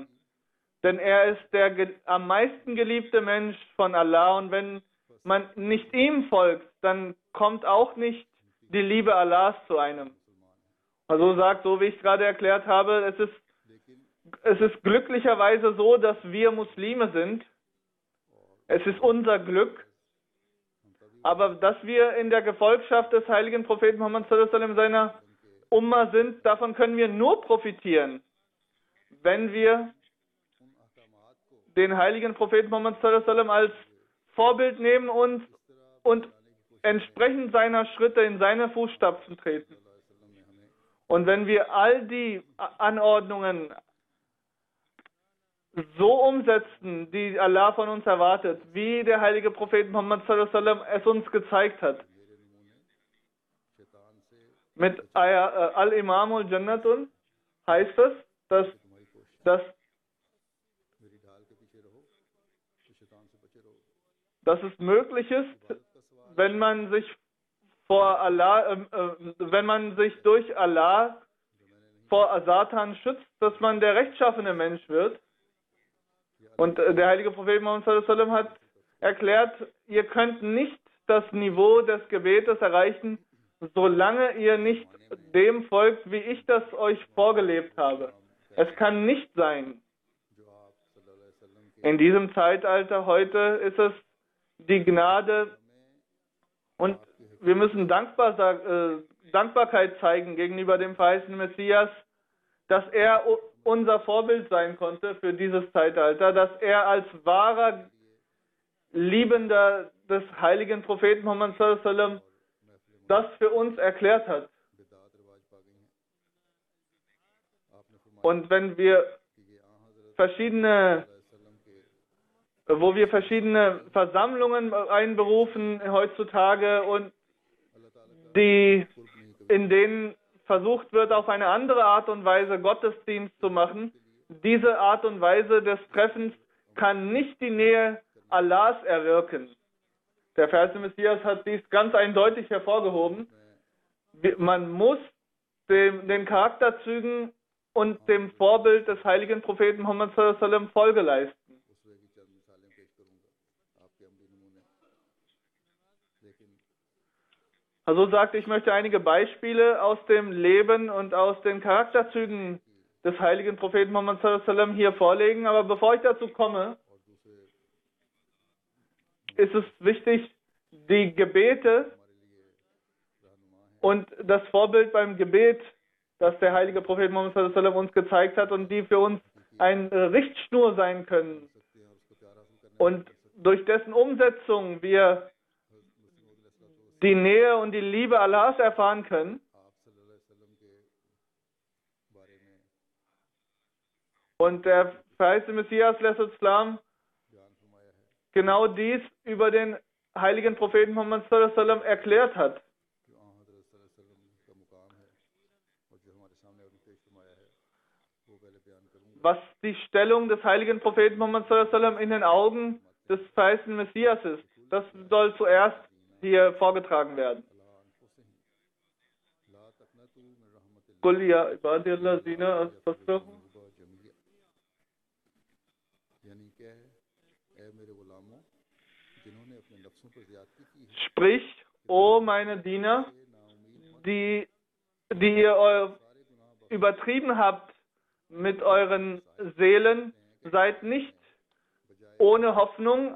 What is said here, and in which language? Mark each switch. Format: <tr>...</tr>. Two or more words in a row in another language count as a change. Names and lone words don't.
<de>Denn er ist der am meisten geliebte Mensch von Allah, und wenn man nicht ihm folgt, dann kommt auch nicht die Liebe Allahs zu einem. Also so wie ich es gerade erklärt habe, es ist glücklicherweise so, dass wir Muslime sind. Es ist unser Glück. Aber dass wir in der Gefolgschaft des heiligen Propheten Muhammad</de> <ar>صلى الله عليه وسلم</ar> <de>seiner Umma sind, davon können wir nur profitieren, wenn wir den heiligen Propheten Muhammad</de> <ar>صلى الله عليه وسلم</ar> <de>als Vorbild nehmen und entsprechend seiner Schritte in seine Fußstapfen treten. Und wenn wir all die Anordnungen so umsetzen, die Allah von uns erwartet, wie der heilige Prophet Muhammad</de> <ar>صلى الله عليه وسلم</ar> <de>es uns gezeigt hat, mit</de> <ar>الإمام جنة</ar> <de>heißt es, dass es möglich ist, wenn man sich durch Allah vor Satan schützt, dass man der rechtschaffene Mensch wird. Und der heilige Prophet Muhammad</de> <ar>صلى الله عليه وسلم</ar> <de>hat erklärt, ihr könnt nicht das Niveau des Gebetes erreichen, solange ihr nicht dem folgt, wie ich das euch vorgelebt habe. Es kann nicht sein, In diesem Zeitalter heute ist es die Gnade und wir müssen Dankbarkeit zeigen gegenüber dem verheißenen Messias, dass er unser Vorbild sein konnte für dieses Zeitalter, dass er als wahrer Liebender des heiligen Propheten Muhammad</de> <ar>صلى الله عليه وسلم</ar> <de>das für uns erklärt hat. Und wenn wir verschiedene Versammlungen einberufen heutzutage und in denen versucht wird, auf eine andere Art und Weise Gottesdienst zu machen, diese Art und Weise des Treffens kann nicht die Nähe Allahs erwirken. Der verheißene Messias hat dies ganz eindeutig hervorgehoben. Man muss den Charakterzügen und dem Vorbild des heiligen Propheten Muhammad</de> <ar>صلى الله عليه وسلم</ar> <de>Folge leisten. Also sagte, ich möchte einige Beispiele aus dem Leben und aus den Charakterzügen des heiligen Propheten Muhammad</de> <ar>صلى الله عليه وسلم</ar> <de>hier vorlegen. Aber bevor ich dazu komme, ist es wichtig, die Gebete und das Vorbild beim Gebet, das der heilige Prophet Muhammad</de> <ar>صلى الله عليه وسلم</ar> <de>uns gezeigt hat und die für uns eine Richtschnur sein können und durch dessen Umsetzung wir die Nähe und die Liebe Allahs erfahren können. Und der verheißene Messias Islam genau dies über den heiligen Propheten Muhammad</de> <ar>صلى الله عليه وسلم</ar> <de>erklärt hat. Was die Stellung des heiligen Propheten Muhammad</de> <ar>صلى الله عليه وسلم</ar> <de>in den Augen des verheißenen Messias ist, das soll zuerst hier vorgetragen werden.</de> <ar>قل يا عبادي الذين أسرفوا.</ar> <de>Sprich, o meine Diener, die ihr übertrieben habt mit euren Seelen, seid nicht ohne Hoffnung.</de>